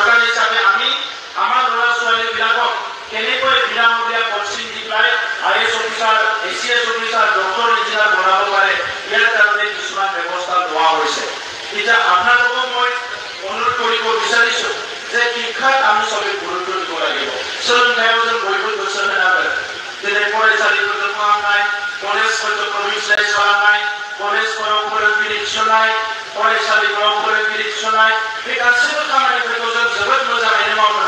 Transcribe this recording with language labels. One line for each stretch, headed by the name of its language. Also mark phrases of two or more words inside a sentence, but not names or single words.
Assamese: হিচাপে আমি আমাৰ ল'ৰা ছোৱালীবিলাকক কেনেকৈ বিনামূলীয়া কোচিং দি পেলাই
English: IAS officer ACS officer
Assamese: ডক্টৰ ইঞ্জিনিয়াৰ বনাব পাৰে ইয়াৰ কাৰণে কিছুমান ব্যৱস্থা লোৱা হৈছে এতিয়া আপোনালোকক মই অনুৰোধ কৰিব বিচাৰিছো যে শিক্ষাত আমি সবে গুৰুত্ব দিব লাগিব
Bodo: সোলোংথায়াव जों बयबो गोसो होनांगोन जेरै फरायसालिफोरखौ फाहामनाय कलेजफोरखौ प्रभिन्सियेलाइज खालामनाय कलेजफोराव फोरोंगिरि थिसननाय फरायसालिफोराव फोरोंगिरि थिसननाय बे गासैबो खामानिफोरखौ जों जोबोद मोजाङैनो